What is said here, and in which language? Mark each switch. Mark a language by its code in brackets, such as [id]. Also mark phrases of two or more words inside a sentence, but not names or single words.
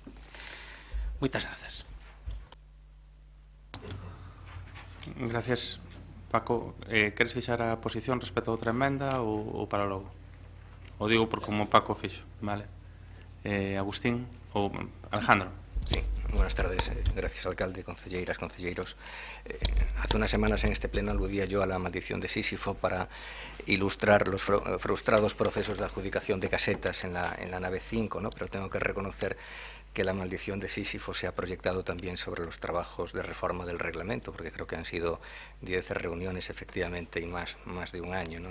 [gl] Moitas grazas. [es] Gracias, Paco. [gl] Queres fixar a posición respecto a outra emenda ou para logo? O digo por como Paco fixo, vale. Agustín ou Alejandro. [es] Sí, buenas tardes. Gracias, [gl] alcalde, concelleiras, concelleiros. [es] Hace unas semanas en este pleno aludía yo a la maldición de Sísifo para ilustrar los frustrados procesos de adjudicación de casetas en la nave 5, ¿no? Pero tengo que reconocer que la maldición de Sísifo se ha proyectado también sobre los trabajos de reforma del reglamento, porque creo que han sido 10 reuniones efectivamente y más de un año, ¿no?